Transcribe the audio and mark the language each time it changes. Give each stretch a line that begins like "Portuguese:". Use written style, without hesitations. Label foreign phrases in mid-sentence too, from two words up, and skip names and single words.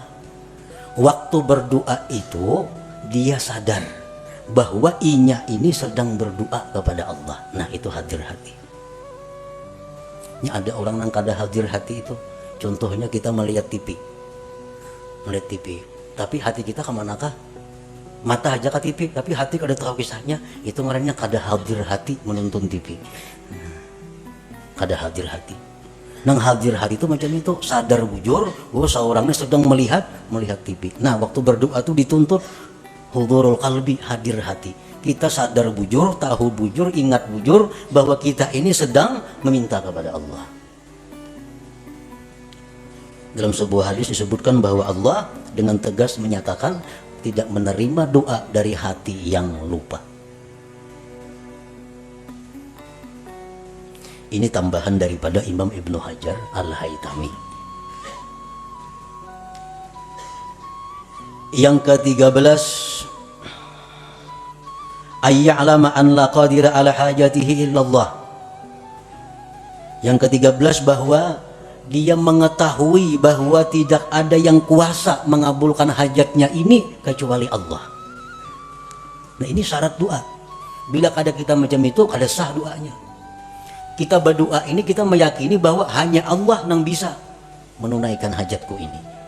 Indonesian: Waktu berdoa itu dia sadar bahwa inya ini sedang berdoa kepada Allah. Nah itu hadir hati. Ini ada orang yang kada hadir hati itu, contohnya kita melihat TV, tapi hati kita kemanakah? Mata aja ke TV, tapi hati kada tahu kisahnya.
Banjar: Itu ngarannya kada hadir hati menonton TV.
Indonesian: Kada hadir hati.
Banjar: Nang hadir hati itu macam itu, sadar bujur bahwa seorangnya sedang melihat TV.
Indonesian: Nah waktu berdoa itu dituntut
Arabic: حضور القلب,
Indonesian: hadir hati. Kita sadar bujur, tahu bujur, ingat bujur bahwa kita ini sedang meminta kepada Allah. Dalam sebuah hadis disebutkan bahwa Allah dengan tegas menyatakan tidak menerima doa dari hati yang lupa. Ini tambahan daripada Imam Ibnu Hajar Al-Haytami. Yang ke-13,
Arabic: أن يعلم أن لا قادر على حاجته إلا الله.
Indonesian: Yang ke-13 bahwa dia mengetahui bahwa tidak ada yang kuasa mengabulkan hajatnya ini kecuali Allah. Nah ini syarat doa. Bila kada kita macam itu, kada sah doanya. Kita berdoa ini kita meyakini bahwa hanya Allah yang bisa menunaikan hajatku ini.